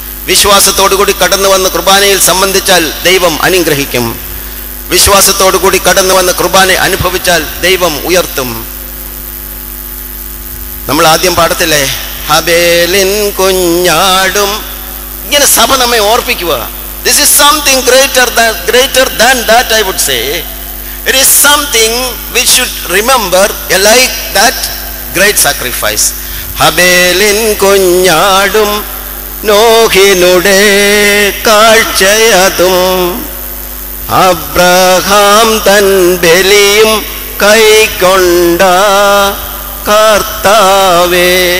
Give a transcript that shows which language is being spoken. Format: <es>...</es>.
<ml>വിശ്വാസത്തോടുകൂടി കടന്നു വന്ന് കുർബാനയിൽ സംബന്ധിച്ചാൽ ദൈവം അനുഗ്രഹിക്കും. വിശ്വാസത്തോടുകൂടി കടന്നു വന്ന് കുർബാന അനുഭവിച്ചാൽ ദൈവം ഉയർത്തും. നമ്മൾ ആദ്യം പാടത്തില്ലേ, ഹബേലിൻ കുഞ്ഞാടും. ഇങ്ങനെ സഭ നമ്മെ ഓർപ്പിക്കുക,</ml> <en>This is something greater than that, I would say. It is something we should remember, like that great sacrifice.</en> <ml>ഹബേലിൻ കുഞ്ഞാടും നോഹിനുടെ കാഴ്ചയതും Abraham തൻ ബലിയും കൈക്കൊണ്ട കർത്താവേ.</ml>